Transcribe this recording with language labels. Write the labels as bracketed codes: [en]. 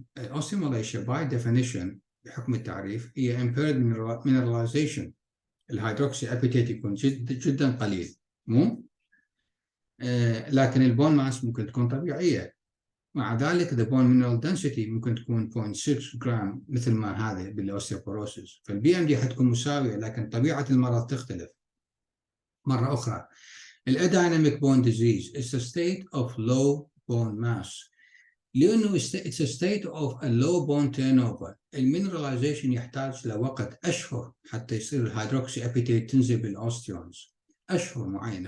[en] osteomalacia by definition [ar] بحكم التعريف هي [en] impaired mineralization. [ar] الهيدروكسي ابيتيت يكون جدا قليل، مو لكن البون ماس ممكن تكون طبيعيه. مع ذلك [en] the bone mineral density [ar] ممكن تكون 0.6 جرام مثل ما هذا بالاوستيوبوروسيس. فالبي ام دي حتكون مساويه، لكن طبيعه المرض تختلف. مره اخرى الاديناميك [en] bone disease is a state of low bone mass، [ar] لانه [en] it's a state of a low bone turnover. [ar] المينراليزيشن يحتاج لوقت اشهر حتى يصير الهيدروكسي ابيتيت تنزل بالاوستيونز، اشهر معينه.